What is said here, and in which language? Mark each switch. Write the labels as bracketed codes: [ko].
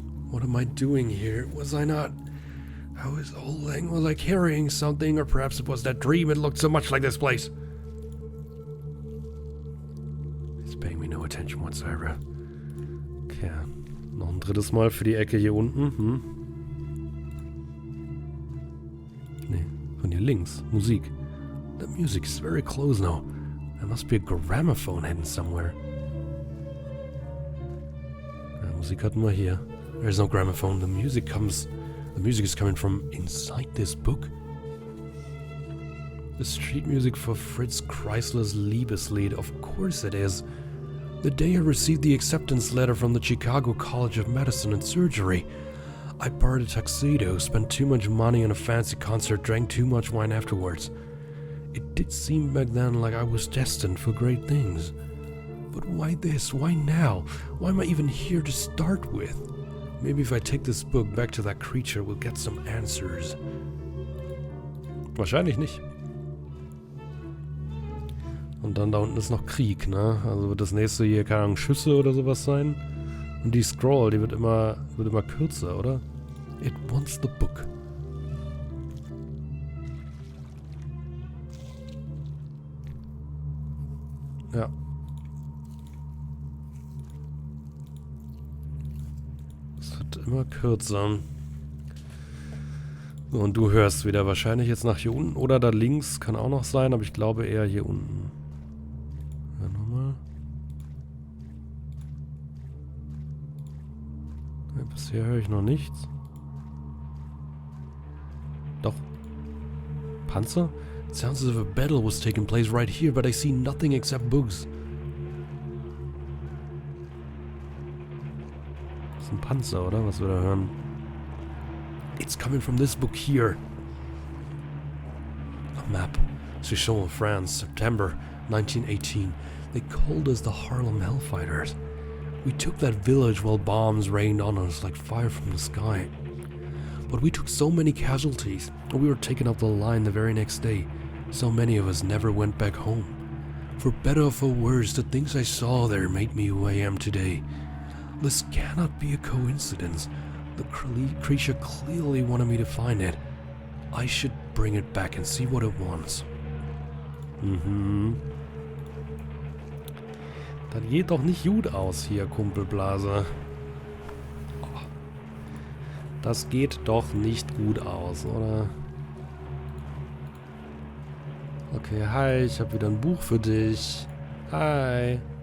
[en] What am I doing here? Was I not... I was holding... Was I carrying something? Or perhaps it was that dream. It looked so much like this place. It's paying me no attention whatsoever. Okay. [de] Noch ein drittes Mal für die Ecke hier unten. Nee, von hier links. Musik. [en] The music is very close now. There must be a gramophone hidden somewhere. [de] Ja, Musik hatten wir hier. [en] There's no gramophone. The music is coming from inside this book. The street music for Fritz Kreisler's Liebeslied. Of course it is. The day I received the acceptance letter from the Chicago College of Medicine and Surgery. I borrowed a tuxedo, spent too much money on a fancy concert, drank too much wine afterwards. It did seem back then like I was destined for great things. But why this? Why now? Why am I even here to start with? Maybe if I take this book back to that creature, we'll get some answers. [de] Wahrscheinlich nicht. Und dann da unten ist noch Krieg, ne? Also wird das nächste hier, keine Ahnung, Schüsse oder sowas sein. Und die Scroll, die wird immer kürzer, oder? [en] It wants the book. [de] Ja. Es wird immer kürzer. So, und du hörst wieder wahrscheinlich jetzt nach hier unten oder da links, kann auch noch sein, aber ich glaube eher hier unten. Ja, nochmal. Ja, bisher höre ich noch nichts. Doch. Panzer? [en] It sounds as if a battle was taking place right here, but I see nothing except books. [de] Das ist ein Panzer, oder? Was wir da hören. [en] It's coming from this book here. A map. Chichon, France, September 1918. They called us the Harlem Hellfighters. We took that village while bombs rained on us like fire from the sky. But we took so many casualties, and we were taken off the line the very next day. So many of us never went back home. For better or for worse, the things I saw there made me who I am today. This cannot be a coincidence. The creature clearly wanted me to find it. I should bring it back and see what it wants. [de] Das geht doch nicht gut aus hier, Kumpelblase. Oh. Das geht doch nicht gut aus, oder? Okay, hi, ich habe wieder ein Buch für dich. Hi.